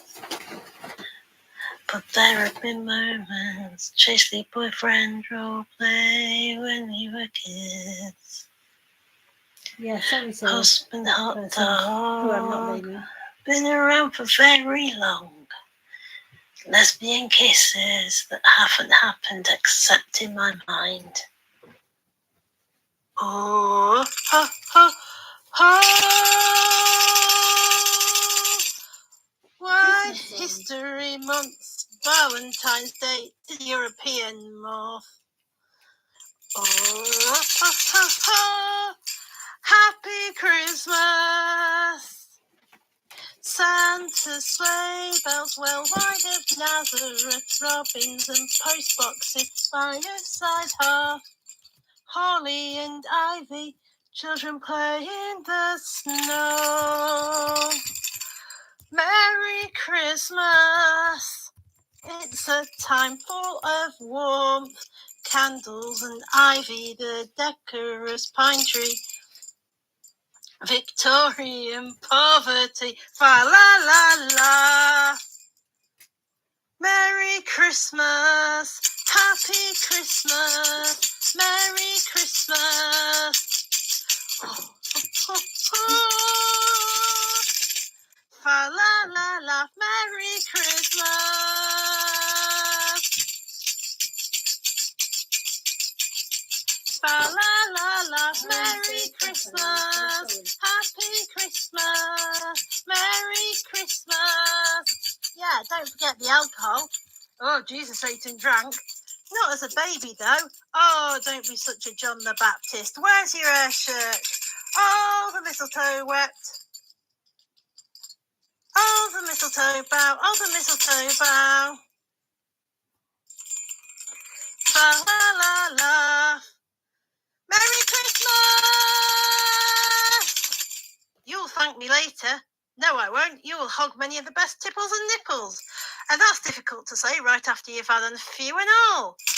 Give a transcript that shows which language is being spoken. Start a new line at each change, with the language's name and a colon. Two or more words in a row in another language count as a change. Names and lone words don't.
English: But there have been moments, chasely boyfriend role play when we were kids. Yeah, sorry, Husband hot who I'm not dog, naming. been around for very long. Lesbian kisses that haven't happened except in my mind. Oh, ha, ha, ha. Why History Month, Valentine's Day, the European moth. Oh, ha, ha, ha. Happy Christmas. Santa sleigh bells, well, wide of Nazareth, robins and postboxes by your side, hearth, holly and ivy, children play in the snow. Merry Christmas! It's a time full of warmth, candles and ivy, the decorous pine tree. Victorian poverty, fa la la la. Merry Christmas, Happy Christmas, Merry Christmas. Oh, oh, oh. Fa la la la, Merry Christmas. Fa la la la, Merry Christmas, Happy Christmas, Merry Christmas. Yeah, don't forget the alcohol. Oh, Jesus ate and drank. Not as a baby, though. Oh, don't be such a John the Baptist. Where's your hair shirt? Oh, the mistletoe wept. Oh, the mistletoe bough. Oh, the mistletoe bough. Fa la la la. Merry Christmas! You'll thank me later. No, I won't. You will hog many of the best tipples and nipples. And that's difficult to say right after you've had a few and all.